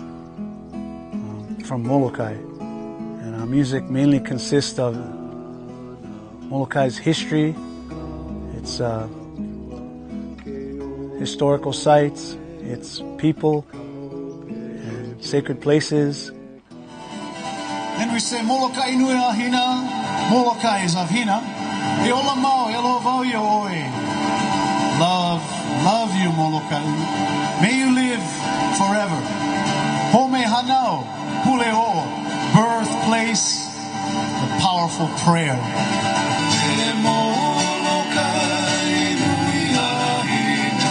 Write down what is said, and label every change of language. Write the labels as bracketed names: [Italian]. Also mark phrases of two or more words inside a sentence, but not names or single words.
[English] from Molokai, and our music mainly consists of Molokai's history, its historical sites, its people, and sacred places. Then we say [Hawaiian] Molokai nui a hina, [English] Molokai is of hina. [Hawaiian] E ola mau, e aloha vau ia oi. [English] Love you, Molokai. May you live forever. [Hawaiian] Home hanau, puleo, [English] birthplace, the powerful prayer. [Hawaiian] E Molokai nui a hina.